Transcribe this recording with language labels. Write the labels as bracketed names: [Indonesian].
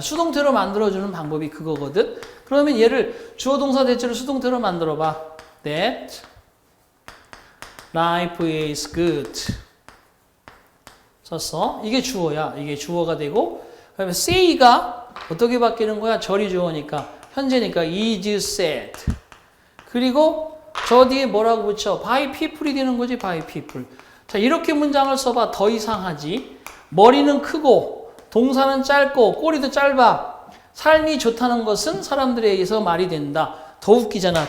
[Korean] 수동태로 만들어주는 방법이 그거거든. 그러면 얘를 주어 동사 대체로 수동태로 만들어봐. [English] That life is good. [Korean] 썼어. 이게 주어야. 이게 주어가 되고 그다음에 say가 어떻게 바뀌는 거야? 절이 주어니까. 현재니까 is said. 그리고 저 뒤에 뭐라고 붙여? by people이 되는 거지. [English] by people. [Korean] 자, 이렇게 문장을 써봐. 더 이상하지. 머리는 크고 동사는 짧고 꼬리도 짧아. 삶이 좋다는 것은 사람들에 의해서 말이 된다. 더 웃기잖아.